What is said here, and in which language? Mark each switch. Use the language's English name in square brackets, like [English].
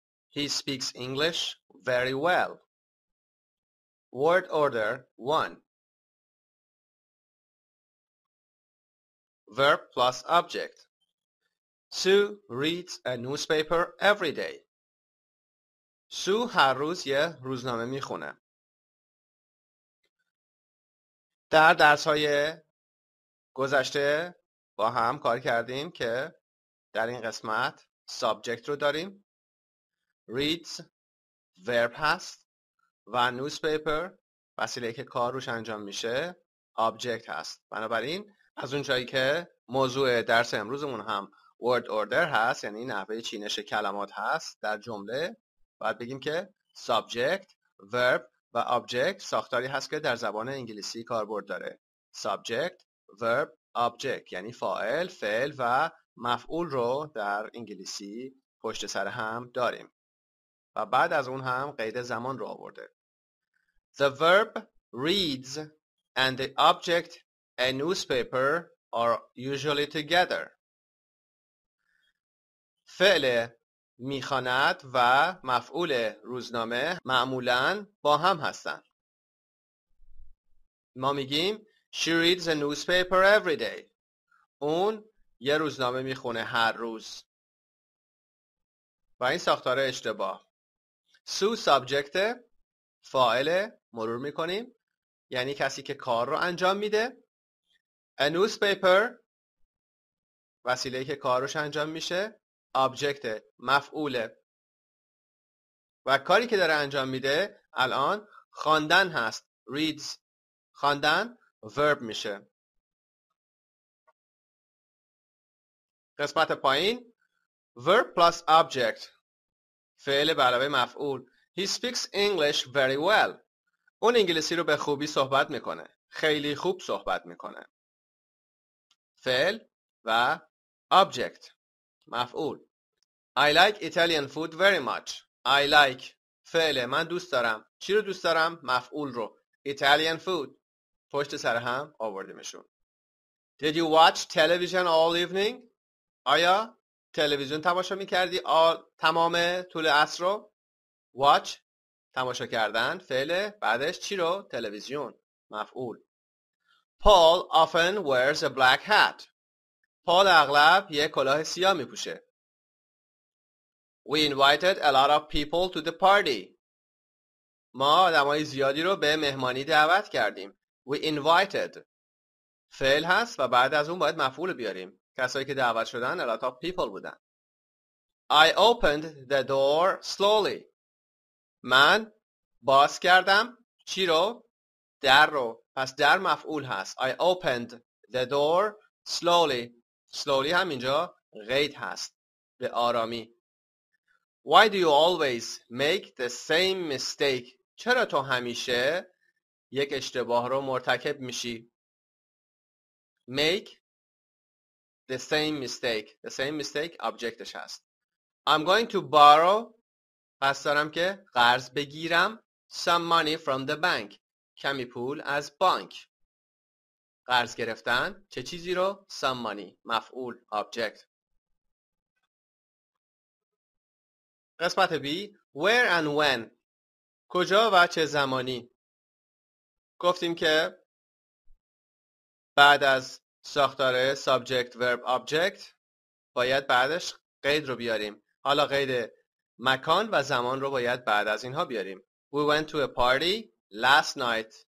[English] He speaks English very well. Word order 1. Verb plus object. Sue reads a newspaper every day. [Persian] سو هر روز یه روزنامه میخونه. در درس‌های گذشته با هم کار کردیم که در این قسمت subject رو داریم. reads verb هست و newspaper وسیله‌ای که کار روش انجام میشه object هست. بنابراین از اونجایی که موضوع درس امروزمون هم word order هست، یعنی نحوه چینش کلمات هست در جمله، باید بگیم که subject، verb و object ساختاری هست که در زبان انگلیسی کاربرد داره. subject، verb، object یعنی فاعل، فعل و مفعول رو در انگلیسی پشت سر هم داریم و بعد از اون هم قید زمان رو آورده. [English] The verb reads and the object a newspaper are usually together. [Persian] فعل میخواند و مفعول روزنامه معمولاً با هم هستن. ما میگیم [English] She reads a newspaper every day. [Persian] اون یه روزنامه میخونه هر روز. و این ساختار اشتباه. سو سابجکت، فاعل، مرور میکنیم، یعنی کسی که کار رو انجام میده. [English] A newspaper [Persian] وسیله‌ای که کار روش انجام میشه، object مفعوله و کاری که داره انجام میده الان خواندن هست. reads خواندن verb میشه. قسمت پایین verb plus object فعل به علاوه مفعول. [English] He speaks English very well. [Persian] اون انگلیسی رو به خوبی صحبت میکنه. خیلی خوب صحبت میکنه. فعل و object مفعول. [English] I like Italian food very much. I like [Persian] فعل، من دوست دارم. چی رو دوست دارم؟ مفعول رو. [English] Italian food [Persian] پشت سر هم آوردیمشون. [English] Did you watch television all evening? [Persian] آیا تلویزیون تماشا میکردی تمام طول عصر رو؟ watch تماشا کردن فعل، بعدش چی رو؟ تلویزیون مفعول. [English] Paul often wears a black hat. [Persian] پال اغلب یک کلاه سیاه میپوشه. [English] We invited a lot of people to the party. [Persian] ما آدمای زیادی رو به مهمانی دعوت کردیم. [English] We invited [Persian] فعل هست و بعد از اون باید مفعول بیاریم. کسایی که دعوت شدن [English] a lot of people [Persian] بودن. [English] I opened the door slowly. [Persian] من باز کردم چی رو؟ در رو. پس در مفعول هست. [English] I opened the door slowly. [Persian] slowly هم اینجا قید هست. به آرامی. [English] Why do you always make the same mistake? [Persian] چرا تو همیشه یک اشتباه رو مرتکب میشی؟ [English] Make the same mistake. The same mistake objectش هست. I'm going to borrow. [Persian] قصد دارم که قرض بگیرم. [English] Some money from the bank. [Persian] کمی پول از بانک. قرض گرفتن چه چیزی رو؟ [English] Some money. [Persian] مفعول object. قسمت B. [English] Where and when. [Persian] کجا و چه زمانی. گفتیم که بعد از ساختار subject verb object باید بعدش قید رو بیاریم. حالا قید مکان و زمان رو باید بعد از اینها بیاریم. [English] We went to a party last night.